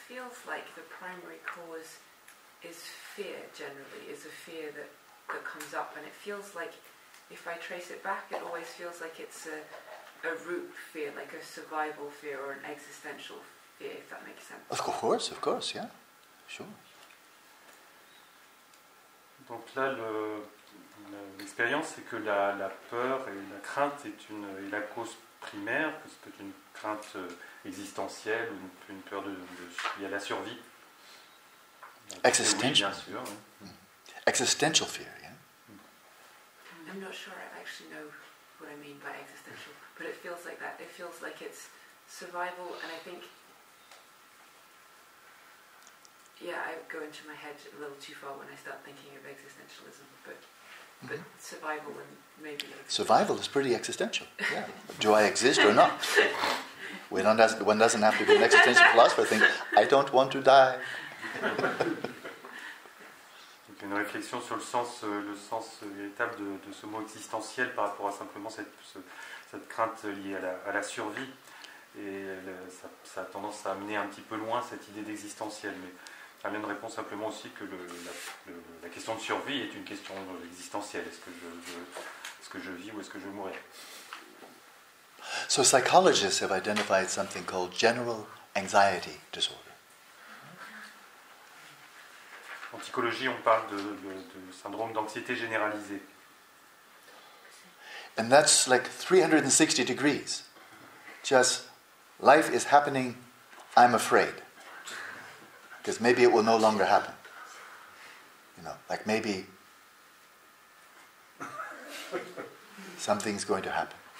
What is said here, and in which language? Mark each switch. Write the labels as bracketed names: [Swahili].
[English] feels like the primary cause is fear generally, is a fear that comes up, and it feels like if I trace it back, it always feels like it's a root fear, like a survival fear or an existential fear, if that makes sense. Of course, yeah, sure. [French] Donc là, l'expérience, c'est que la peur et la crainte est la cause primaire, que c'est peut-être une crainte existentielle ou une peur liée à la survie. [English] Existential. [French] Oui, bien sûr. Oui. [English] Existential fear, yeah. I'm not sure I actually know what I mean by existential, but it feels like that. It feels like it's survival, and I think, I go into my head a little too far when I start thinking of existentialism, but survival and maybe... Survival is pretty existential, yeah. Do I exist or not? One doesn't have to be an existential philosopher think, I don't want to die. [French] Donc une réflexion sur le sens véritable de ce mot existentiel par rapport à simplement cette crainte liée à la survie. Et ça a tendance à amener un petit peu loin cette idée d'existentiel. Mais Alain répond simplement aussi que la question de survie est une question existentielle. Est-ce que je vis ou est-ce que je mourrai? [English] So psychologists have identified something called general anxiety disorder. [French] En psychologie, on parle de syndrome d'anxiété généralisée. [English] And that's like 360 degrees. Just life is happening, I'm afraid. Because maybe it will no longer happen. Like maybe something's going to happen.